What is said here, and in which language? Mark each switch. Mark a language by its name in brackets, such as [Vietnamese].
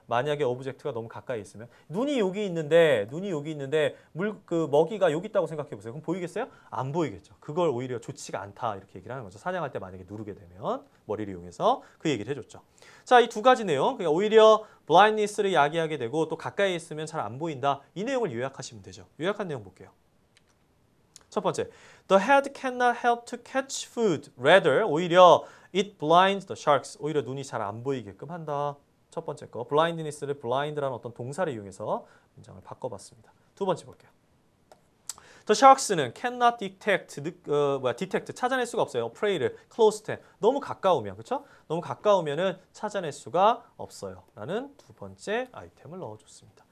[Korean] 만약에 오브젝트가 너무 가까이 있으면 눈이 여기 있는데 그 먹이가 여기 있다고 생각해 보세요. 그럼 보이겠어요? 안 보이겠죠. 그걸 오히려 좋지가 않다 이렇게 얘기를 하는 거죠. 사냥할 때 만약에 누르게 되면 머리를 이용해서 그 얘기를 해줬죠. 자, 이 두 가지 내용, 그러니까 오히려 blindness를 야기하게 되고 또 가까이 있으면 잘 안 보인다. 이 내용을 요약하시면 되죠. 요약한 내용 볼게요. [English] 첫 번째, the head cannot help to catch food. Rather, [Korean] 오히려 [English] it blinds the sharks. [Korean] 오히려 눈이 잘 안 보이게끔 한다. 첫 번째 거, blindness를 blind라는 어떤 동사를 이용해서 문장을 바꿔봤습니다. 두 번째 볼게요. [English] The sharks는 cannot detect [Korean] 찾아낼 수가 없어요. prey를 [English] close to [Korean] 너무 가까우면 그렇죠? 너무 가까우면은 찾아낼 수가 없어요.라는 두 번째 아이템을 넣어줬습니다.